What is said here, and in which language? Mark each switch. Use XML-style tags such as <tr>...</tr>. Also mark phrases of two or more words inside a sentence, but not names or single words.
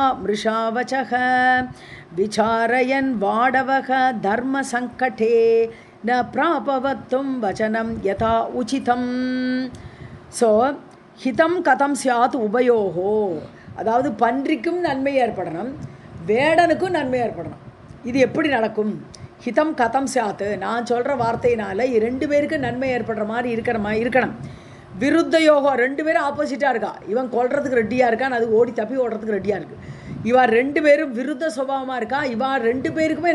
<sa>मृषावचः विचारयन् वाडवः धर्मसङ्कटे न प्रापवक्तुं वचनं यथा उचितं</sa> <ta>ஸோ</ta> <sa>हितं कथं स्यात् उभयोः</sa> <ta>அதாவது பன்றிக்கும் நன்மை ஏற்படணும் வேடனுக்கும் நன்மை ஏற்படணும் இது எப்படி நடக்கும்</ta> <sa>हितं कथं स्यात्</sa> <ta>நான் சொல்கிற வார்த்தையினால் ரெண்டு பேருக்கு நன்மை ஏற்படுற மாதிரி இருக்கணும் விருத்த யோகம் ரெண்டு பேரும் ஆப்போசிட்டாக இருக்கா இவன் கொல்றதுக்கு ரெடியாக இருக்கான் அது ஓடி தப்பி ஓடுறதுக்கு ரெடியாக இருக்குது இவா ரெண்டு பேரும் விருத்த சுபாவமாக இருக்கா இவா ரெண்டு பேருக்குமே</ta>